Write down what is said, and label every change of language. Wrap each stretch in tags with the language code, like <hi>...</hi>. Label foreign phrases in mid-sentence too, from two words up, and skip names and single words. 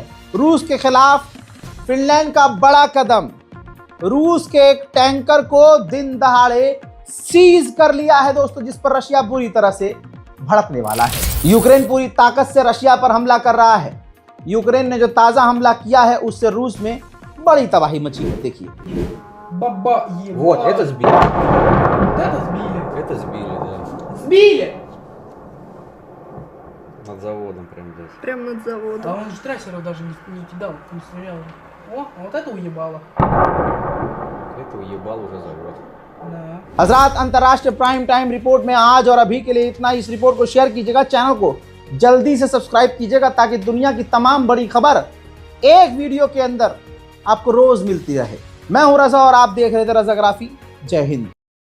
<hi>रूस के खिलाफ फिनलैंड का बड़ा कदम, रूस के एक टैंकर को दिन दहाड़े सीज कर लिया है दोस्तों, जिस पर रशिया बुरी तरह से भड़कने वाला है। यूक्रेन पूरी ताकत से रशिया पर हमला कर रहा है। यूक्रेन ने जो ताजा हमला किया है उससे रूस में बड़ी तबाही मची है। देखिए</hi> <ru>Вот, это сбили. Вот это сбили. Это сбили, да. Сбили! Над заводом прям здесь. Прям над А заводом. он же трассеров даже не кидал, не стрелял. О, а вот это уебало. Это уебал уже завод. Да.</ru> <hi>हजरात, अंतर्राष्ट्रीय</hi> <en>prime time report</en> <hi>में आज और अभी के लिए इतना ही। इस रिपोर्ट को शेयर कीजिएगा, चैनल को जल्दी से सब्सक्राइब कीजिएगा ताकि दुनिया की तमाम बड़ी खबर एक वीडियो के अंदर आपको रोज मिलती रहे। मैं हूं रजा और आप देख रहे थे रजाग्राफी। जय हिंद।</hi>